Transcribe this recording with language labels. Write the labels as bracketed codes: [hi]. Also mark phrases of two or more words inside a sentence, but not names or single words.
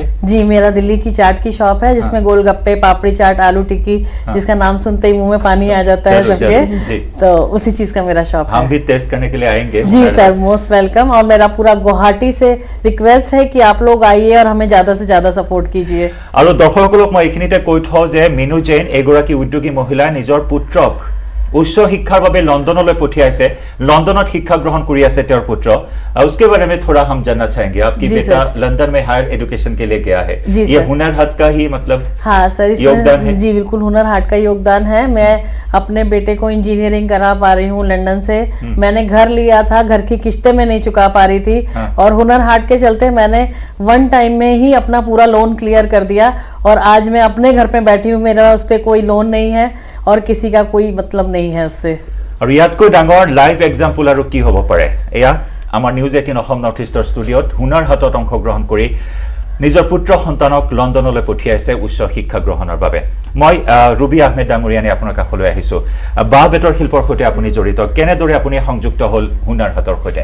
[hi] जी, मेरा दिल्ली की चाट की शॉप है, जिसमें गोलगप्पे, पापड़ी चाट, आलू टिक्की, जिसका नाम सुनते ही मुंह में पानी आ जाता है सबके, तो उसी चीज का मेरा शॉप है। हम भी टेस्ट करने के लिए आएंगे जी सर, [en] most welcome. [hi] और मेरा पूरा गुवाहाटी से रिक्वेस्ट है कि आप लोग आइए और हमें ज्यादा से ज्यादा सपोर्ट कीजिए। [as] और दर्शकসকলক মই এইখিনিতে কৈ থওঁ যে মিনু জৈন এগৰাকী উদ্যোগী মহিলাই নিজৰ পুত্ৰক উচ্চ শিক্ষাৰ বাবে লন্ডনলৈ পঠিয়াইছে, লন্ডনত শিক্ষা গ্রহণ কৰি আছে তেওঁৰ পুত্ৰ। [hi] उसके बारे में थोड़ा हम जानना चाहेंगे। आपकी बेटा लंदन में [en] higher education [hi] के लिए गया है, ये हुनर हाट का ही मतलब हाँ सर, योगदान है? जी बिल्कुल, हुनर हाट का योगदान है। मैं अपने बेटे को इंजीनियरिंग करा पा रही हूँ लंदन से। मैंने घर लिया था, घर की किस्तें मैं नहीं चुका पा रही थी, और हुनर हाट के चलते मैंने 1 टाइम में ही अपना पूरा [en] loan clear [hi] कर दिया, और आज मैं अपने घर पे बैठी हूँ, मेरा उस पर कोई लोन नहीं है और किसी का कोई मतलब नहीं है उससे। [as] और ইয়াতকৈ ডাঙৰ [en] live example [as] আৰু কি হ'ব পাৰে? এয়া আমাৰ নিউজ 18 অসম নৰ্থ ইষ্টৰ ষ্টুডিঅ'ত হুনাৰ হাটত অংশগ্ৰহণ কৰি নিজৰ পুত্ৰ সন্তানক লণ্ডনলৈ পঠিয়াইছে উচ্চ শিক্ষা গ্ৰহণৰ বাবে। মই ৰুবি আহমেদ ডাঙৰীয়ানী আপোনাৰ কাষলৈ আহিছোঁ। বাঁহ বেতৰ শিল্পৰ সৈতে আপুনি জড়িত, কেনেদৰে আপুনি সংযুক্ত হ'ল হুনাৰ হাটৰ সৈতে?